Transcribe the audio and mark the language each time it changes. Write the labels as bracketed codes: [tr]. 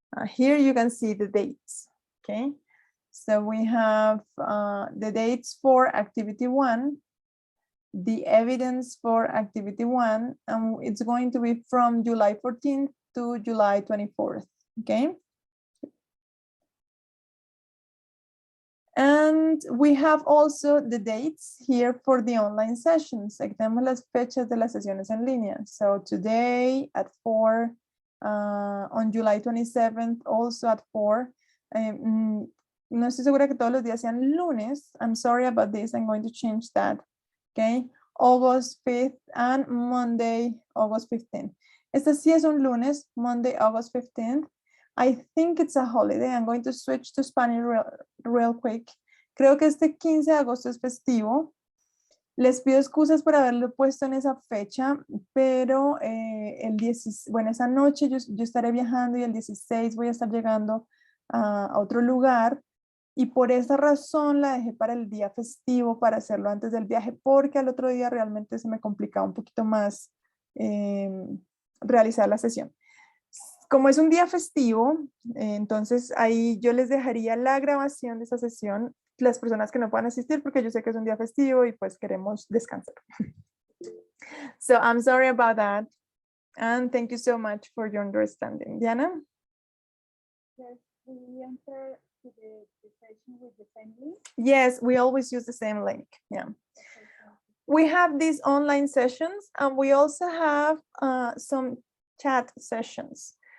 [en] Here you can see the dates, okay? So we have the dates for activity 1, the evidence for activity 1, and it's going to be from July 14th to July 24th, okay? And we have also the dates here for the online sessions. [es] Aquí tenemos las fechas de las sesiones en línea. [en] So today at 4, on July 27th, also at 4. [es] No estoy segura que todos los días sean lunes. [en] I'm sorry about this. I'm going to change that. Okay. August 5th and Monday, August 15th. [es] Este sí es un lunes, [en] Monday, August 15th. I think it's a holiday. I'm going to switch to Spanish real quick. [es] Creo que este 15 de agosto es festivo. Les pido excusas por haberlo puesto en esa fecha, pero bueno, esa noche yo estaré viajando y el 16 voy a estar llegando a otro lugar. Y por esa razón la dejé para el día festivo, para hacerlo antes del viaje, porque al otro día realmente se me complicaba un poquito más realizar la sesión. Como es un día festivo, entonces ahí yo les dejaría la grabación de esa sesión, las personas que no puedan asistir, porque yo sé que es un día festivo y pues queremos descansar. [en] So I'm sorry about that. And thank you so much for your understanding. Diana? Yes, we enter to the session with the same link. Yes, we always use the same link. Yeah. We have these online sessions, and we also have some chat sessions.